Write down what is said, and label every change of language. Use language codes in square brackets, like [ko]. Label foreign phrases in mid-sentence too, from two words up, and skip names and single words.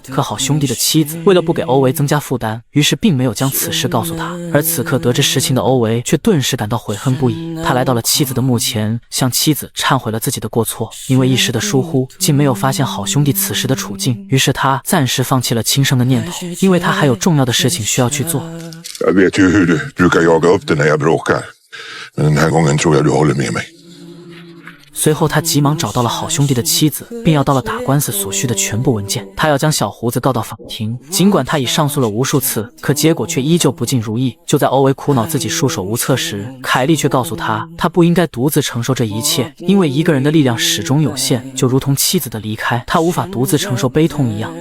[zh] 可好兄弟的妻子为了不给欧维增加负担，于是并没有将此事告诉他。而此刻得知实情的欧维却顿时感到悔恨不已，他来到了妻子的墓前，向妻子忏悔了自己的过错，因为一时的疏忽，竟没有发现好兄弟此时的处境。于是他暂时放弃了轻生的念头，因为他还有重要的事情需要去做。 [sv] Jag vet ju hur du brukar jaga upp det när jag bråkar. Men den här gången tror jag du håller med mig. [zh] 随后他急忙找到了好兄弟的妻子，并要到了打官司所需的全部文件。他要将小胡子告到法庭，尽管他已上诉了无数次，可结果却依旧不尽如意。就在欧维苦恼自己束手无策时，凯莉却告诉他，他不应该独自承受这一切，因为一个人的力量始终有限，就如同妻子的离开，他无法独自承受悲痛一样。